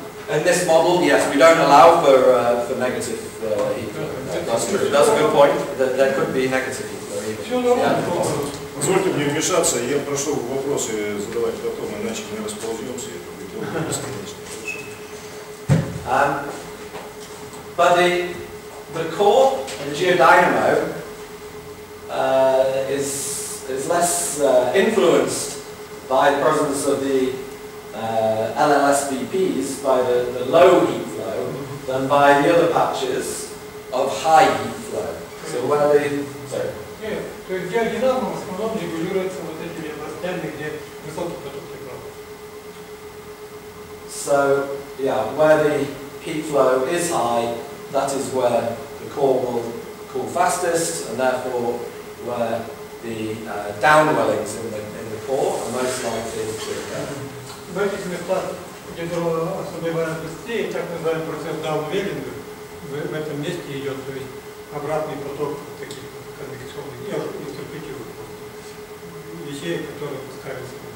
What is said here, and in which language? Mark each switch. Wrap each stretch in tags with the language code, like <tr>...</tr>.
<en>In this model, yes, we don't allow for negative heat flow. That's true. That's a good point. There could be negative heat flow even.</en> <ru>Позвольте мне вмешаться, я прошу вопросы задавать потом, иначе мы располземся, и это будет долго бесконечно.</ru> <en>But the core, the geodynamo, is less influenced by the presence of the LLSVPs, by the low heat flow, than by the other patches of high heat flow. So where they... Sorry.</en> <ru>Нет, то есть геодинамо в основном регулируется вот этими областями, где высокий поток тепла.</ru> <en>So, yeah, where the heat flow is high, that is where the core will cool fastest, and therefore where the downwellings in the core are most likely to occur.</en> <ru>В этих местах, где дрова ослабевает быстрее, так называемый процесс даунвеллинга, в этом месте идет, то есть обратный поток таких конвекционных, я интерпретирую вещей, которые пускаются.</ru>